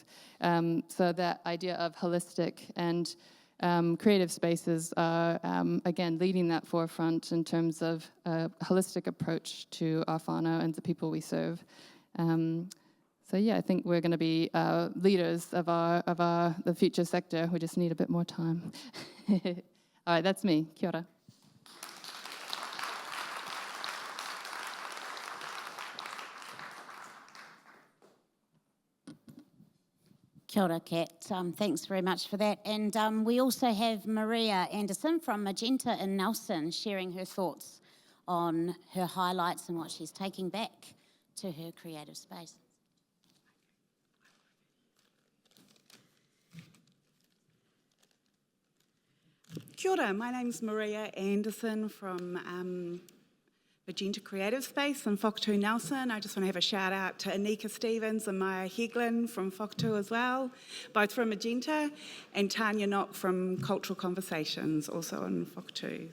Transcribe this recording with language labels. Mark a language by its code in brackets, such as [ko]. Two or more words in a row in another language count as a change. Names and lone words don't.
[en] So that idea of holistic and creative spaces are, again, leading that forefront in terms of a holistic approach to our whānau and the people we serve. So yeah, I think we're going to be leaders of the future sector. We just need a bit more time. All right, that's me. [mi] Kia ora. Kia ora, Kat. [en] Thanks very much for that. And we also have Maria Anderson from Magenta in Nelson sharing her thoughts on her highlights and what she's taking back to her creative space. [mi] Kia ora, [en] my name's Maria Anderson from Magenta Creative Space in Whakatū Nelson. I just want to have a shout out to Anika Stevens and Maya Heglin from Whakatū as well, both from Magenta, and Tanya Knock from Cultural Conversations, also in Whakatū.